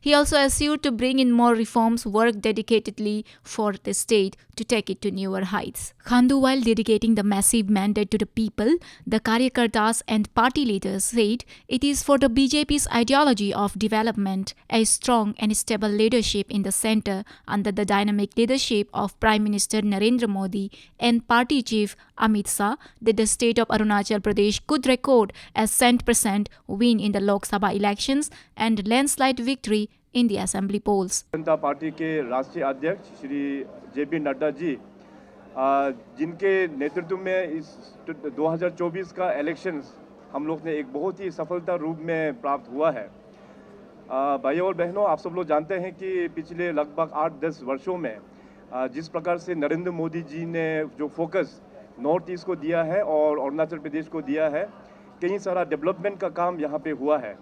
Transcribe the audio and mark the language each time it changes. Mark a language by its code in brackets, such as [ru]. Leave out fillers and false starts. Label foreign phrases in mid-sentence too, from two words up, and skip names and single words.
[en] He also assured to bring in more reforms, work dedicatedly for the state to take it to newer heights. Khandu, while dedicating the massive mandate to the people, the Karyakartas and party leaders said it is for the BJP's ideology of development, a strong and stable leadership in the center under the dynamic leadership of Prime Minister Narendra Modi and Party Chief Amit Shah that the state of Arunachal Pradesh could record a 100% win in the Lok Sabha elections and landslide victory in the assembly polls. [hi] जनता पार्टी के राष्ट्रीय अध्यक्ष श्री JP नड्डा जी, जिनके नेतृत्व में इस 2024 का इलेक्शंस हम लोग ने एक बहुत ही सफलता रूप में प्राप्त हुआ है। भाइयों और बहनों, आप सब लोग जानते हैं कि पिछले लगभग 8-10 वर्षों में जिस प्रकार से नरेंद्र मोदी जी ने जो फोकस नॉर्थ ईस्ट को दिया है और अरुणाचल प्रदेश को दिया है, कई सारा डेवलपमेंट का काम यहाँ पे हुआ है।